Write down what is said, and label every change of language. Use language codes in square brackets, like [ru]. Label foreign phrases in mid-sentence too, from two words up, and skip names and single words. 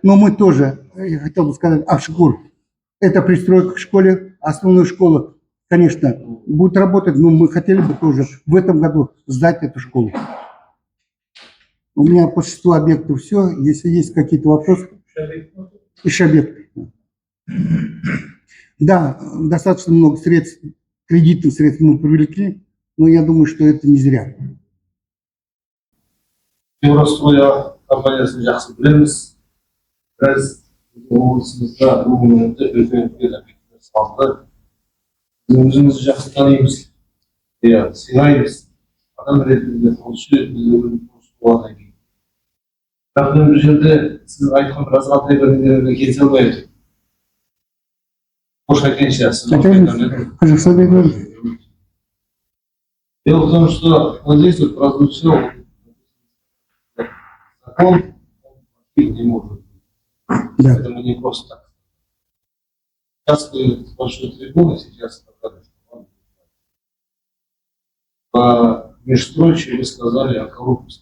[ru] Но мы тоже, я хотел бы сказать, Авшкур, это пристройка к школе, основную школу, конечно, будет работать, но мы хотели бы тоже в этом году сдать эту школу. У меня по 6 объектов все. Если есть какие-то вопросы. Еще объекты. Да, достаточно много средств, кредитных средств мы привлекли, но я думаю, что это не зря. [kk] Евростроя компаниясын жақсы білеміз. Біз облысымызда бұл өнімді үлкен объекттер салды. Біз өзімізді жақсы танимыз, сыйлаймыз. Адам ретінде, құрылысшы ретінде өзіміз болғаннан кейін. Бірақ мен бұл жерде сіз айтқан бір азғантай бір нелерге келісе алмаймын. Қош айтайыншы, [ru] Хорошо, дело в том, что вот здесь вот прозвучал закон, он не может быть. Да. Поэтому не просто так. Сейчас вы с большой трибуны сейчас сказали, что вам по межстрочию вы сказали о коррупции.